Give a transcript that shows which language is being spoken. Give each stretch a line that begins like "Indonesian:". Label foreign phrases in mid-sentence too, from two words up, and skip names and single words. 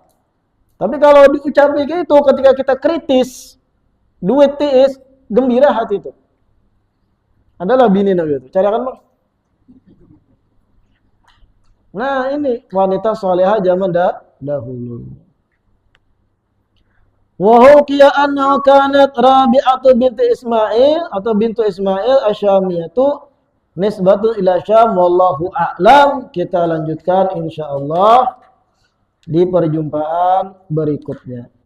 Banjar: Tapi kalau diucapi gitu ketika kita kritis, duit tiis, gembira hati itu. Adalah bini nang gitu. Cari akan bang.
Indonesian: Nah ini wanita soleha zaman dahulu.
Arabic: وحكي أن كانت رابعة بنت إسماعيل atau بنت إسماعيل الشامية نسبة إلى الشام والله أعلم.
Indonesian: Kita lanjutkan insyaallah di perjumpaan berikutnya.